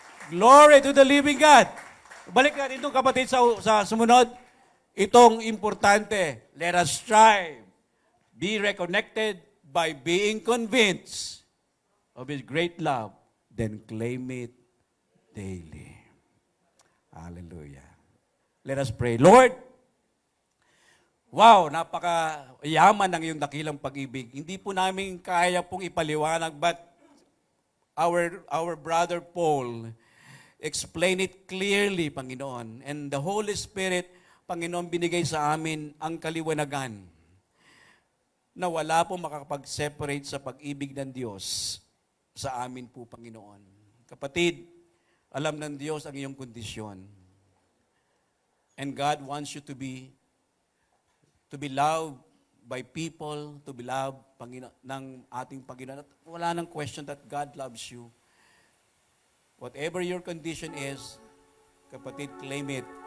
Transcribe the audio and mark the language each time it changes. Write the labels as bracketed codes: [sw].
[en] Glory to the living God. [tl] Balik natin itong kapatid sa sumunod. Itong importante. [en] Let us strive. Be reconnected by being convinced of His great love, then claim it daily. Hallelujah. Let us pray. [tl] Lord, wow, napaka-yaman ng iyong dakilang pag-ibig. Hindi po namin kaya pong ipaliwanag, [en] but our brother Paul explained it clearly, [tl] Panginoon. [en] And the Holy Spirit, [tl] Panginoon, binigay sa amin ang kaliwanagan na wala po makakapag-separate sa pag-ibig ng Diyos sa amin po, Panginoon. Kapatid, alam ng Diyos ang iyong kondisyon. [en] And God wants you to be loved by people, to be loved [tl] ng ating Panginoon. At wala nang [en] question that God loves you. Whatever your condition is, kapatid, claim it.